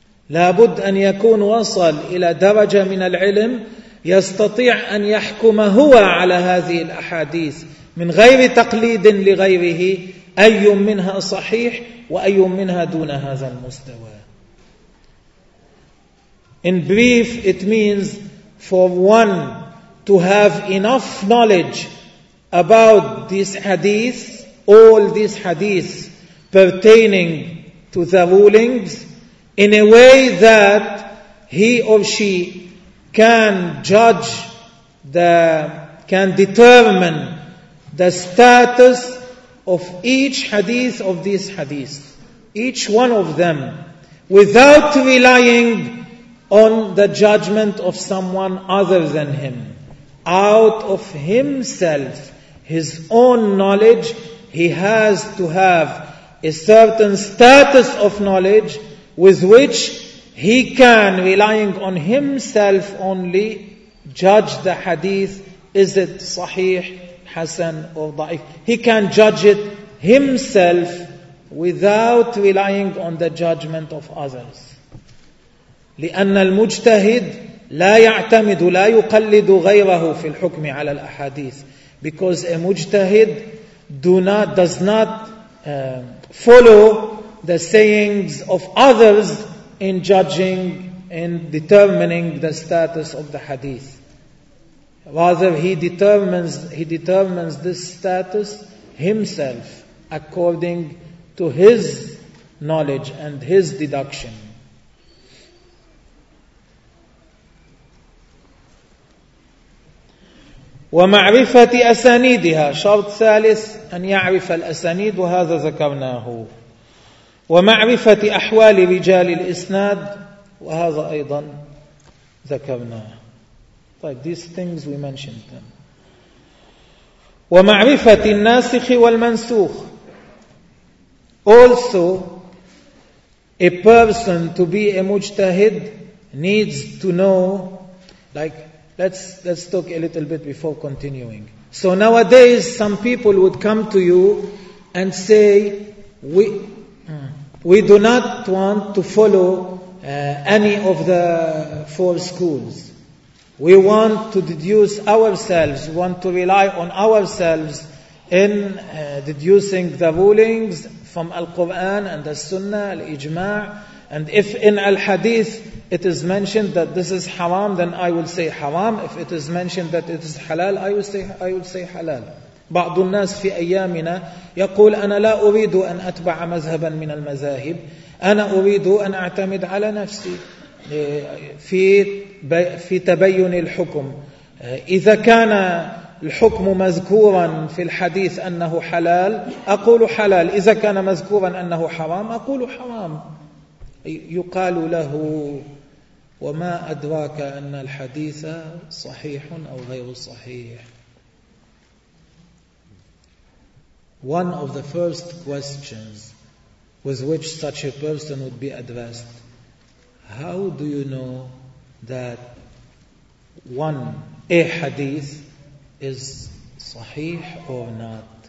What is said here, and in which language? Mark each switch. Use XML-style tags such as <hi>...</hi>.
<ar>لا بد أن يكون وصل إلى درجة من العلم يستطيع أن يحكم هو على هذه الأحاديث من غير تقليد لغيره أي منها صحيح وأي منها دون هذا المستوى.</ar> <en>In brief, it means for one to have enough knowledge about this hadith, all these hadiths pertaining to the rulings, in a way that he or she can judge can determine the status of each hadith of these hadiths, each one of them, without relying on the judgment of someone other than him. Out of himself, his own knowledge, he has to have a certain status of knowledge with which He can, relying on himself only, judge the hadith. Is it sahih, hasan, or da'if? He can judge it himself without relying on the judgment of others.</en> <ar>لأن المجتهد لا يعتمد لا يقلد غيره في الحكم على الأحاديث.</ar> <en>Because a مجتهد does not follow the sayings of others in judging and determining the status of the hadith. Rather, he determines this status himself according to his knowledge and his deduction.</en> <ar>ومعرفة أسانيدها شرط ثالث أن يعرف الأسانيد وهذا ذكرناه. ومعرفة أحوال رجال الإسناد وهذا أيضا ذكرناه. طيب,</ar> <en>these things we mentioned them.</en> <ar>ومعرفة الناسخ والمنسوخ.</ar> <en>Also, a person to be a mujtahid needs to know, like, let's talk a little bit before continuing. So nowadays, some people would come to you and say, we do not want to follow any of the four schools. We want to deduce ourselves, want to rely on ourselves in deducing the rulings from Al-Qur'an and the Sunnah, Al-Ijma'. And if in Al-Hadith it is mentioned that this is haram, then I will say haram. If it is mentioned that it is halal, I will say halal.</en> <ar>بعض الناس في أيامنا يقول أنا لا أريد أن أتبع مذهبا من المذاهب, أنا أريد أن أعتمد على نفسي في تبين الحكم. إذا كان الحكم مذكورا في الحديث أنه حلال أقول حلال, إذا كان مذكورا أنه حرام أقول حرام. يقال له وما أدراك أن الحديث صحيح أو غير صحيح.</ar> <en>One of the first questions with which such a person would be addressed, how do you know that one, a hadith is sahih or not?</en>